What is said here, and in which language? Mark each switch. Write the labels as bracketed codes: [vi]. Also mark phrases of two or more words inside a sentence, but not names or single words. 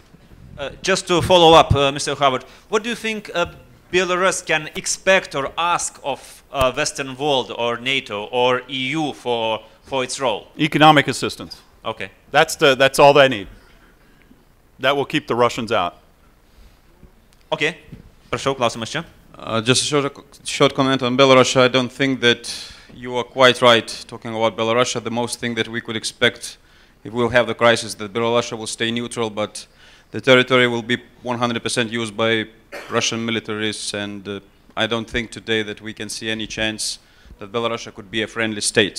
[en] Just to follow up, Mr. Howard, what do you think Belarus can expect or ask of Western world or NATO or EU for its role? Economic assistance. Okay. That's all they need. That will keep the Russians out. [lt] Okay. Prašau, klausimas čia. [en] Just a short comment on Belarus. I don't think that you are quite right talking about Belarus. The most thing that we could expect if we'll have the crisis that Belarus will stay neutral, but the territory will be 100% used by Russian militaries, and I don't think today that we can see any chance that Belarus could be a friendly state.